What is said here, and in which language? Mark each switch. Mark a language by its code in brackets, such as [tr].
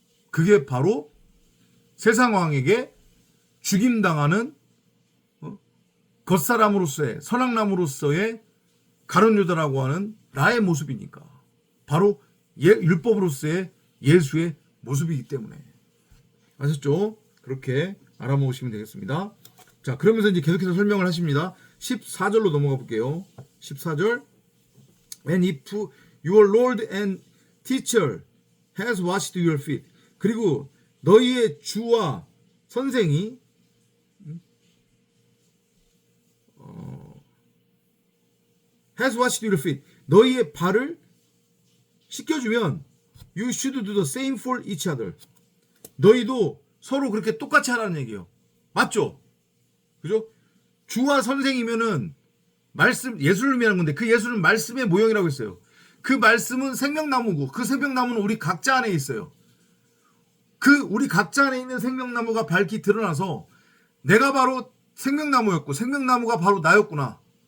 [ko] 그게 바로 세상 왕에게 죽임당하는 겉사람으로서의 선악나무로서의 가룟 유다라고 하는 나의 모습이니까. 바로 율법으로서의 예수의 모습이기 때문에. 아셨죠? 그렇게 알아먹으시면 되겠습니다. 자, 그러면서 이제 계속해서 설명을 하십니다. 14절로 넘어가 볼게요. 14절. [en] And if your Lord and teacher has washed your feet. [ko] 그리고 너희의 주와 선생이 [en] has washed your feet. [ko] 너희의 발을 씻겨주면 [en] you should do the same for each other. [ko] 너희도 서로 그렇게 똑같이 하라는 얘기예요. 맞죠? 그죠? 주와 선생이면은 말씀, 예수를 의미하는 건데 그 예수는 말씀의 모형이라고 했어요. 그 말씀은 생명나무고 그 생명나무는 우리 각자 안에 있어요. 그 우리 각자 안에 있는 생명나무가 밝히 드러나서 내가 바로 생명나무였고 생명나무가 바로 나였구나.